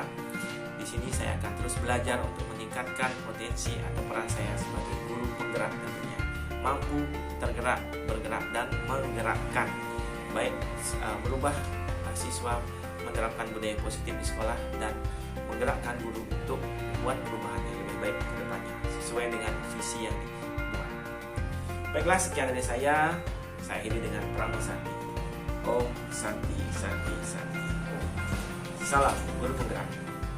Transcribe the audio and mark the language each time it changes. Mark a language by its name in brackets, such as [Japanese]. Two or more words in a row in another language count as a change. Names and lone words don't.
[Indonesian] Di sini saya akan terus belajar untuk meningkatkan potensi atau peran saya sebagai guru penggerak tentunya, mampu tergerak, bergerak dan menggerakkan, baik berubah siswa menerapkan budaya positif di sekolah dan menggerakkan guru untuk membuat perubahan yang lebih baik ke depannya sesuai dengan visi yang dibuat. Baiklah, sekian dari saya akhiri dengan Pramo Santi. [Balinese] Om Santi Santi Santi Om. [Indonesian] Salam guru penggerak.